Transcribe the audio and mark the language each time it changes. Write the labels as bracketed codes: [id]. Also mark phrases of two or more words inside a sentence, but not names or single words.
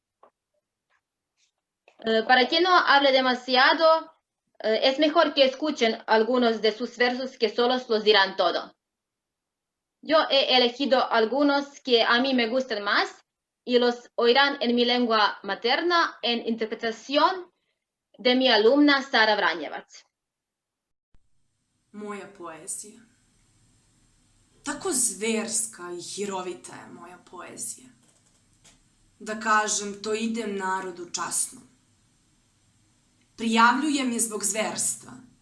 [es] Para que no hable demasiado, es mejor que escuchen algunos de sus versos que solos los dirán todo. Yo he elegido algunos que a mí me gustan más y los oirán en mi lengua materna en interpretación de mi alumna Sara Vranjevac. [sr] Moja poezija. Tako zverska i hirovita je moja poezija. Da kažem, to idem narodu časno. Prijavljujem je zbog zverstva.